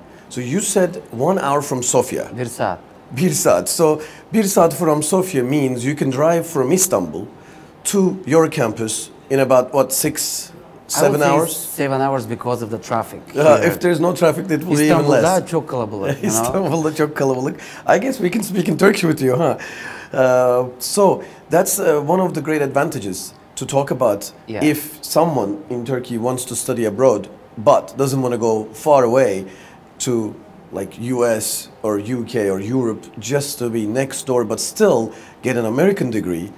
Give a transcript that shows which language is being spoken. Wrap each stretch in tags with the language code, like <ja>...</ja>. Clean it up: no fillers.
<en>So you said 1 hour from Sofia.</en> <tr>Bir saat. Bir saat.</tr> <en>So</en> <tr>bir saat</tr> <en>from Sofia means you can drive from Istanbul to your campus in about, what, 7 hours? 7 hours because of the traffic. If there's no traffic, it will be even less.</en> <tr>İstanbul'da çok kalabalık. İstanbul'da çok kalabalık.</tr> <en>I guess we can speak in Turkish with you, huh? So that's one of the great advantages to talk about. Yeah. If someone in Turkey wants to study abroad but doesn't want to go far away to like US or UK or Europe just to be next door but still get an American degree,</en>